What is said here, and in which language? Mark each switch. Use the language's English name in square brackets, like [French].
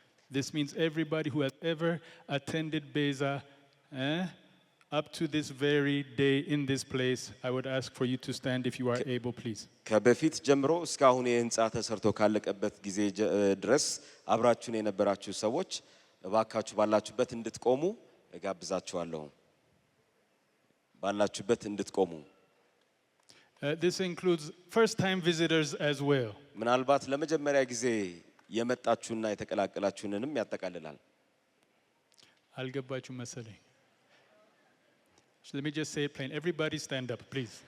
[English] This means everybody who has ever attended Beza up to this very day in this place, I would ask for you to stand if you are able, please. [Amharic] ከበፊት ጀምሮ እስካሁን የህንጻ ተሰርቶ ካለቀበት ጊዜ ድረስ አብራችሁን የነበራችሁ ሰዎች እባካችሁ ባላችሁበት እንድትቆሙ እጋብዛችኋለሁ። ባላችሁበት እንድትቆሙ። [English] This includes first-time visitors as well. [Amharic] ምናልባት ለመጀመሪያ ጊዜ የመጣችሁና የተቀላቀላችሁንም ያጠቃልላል። አልገባችሁ መሰለኝ። [English] So let me just say it plain. Everybody stand up, please.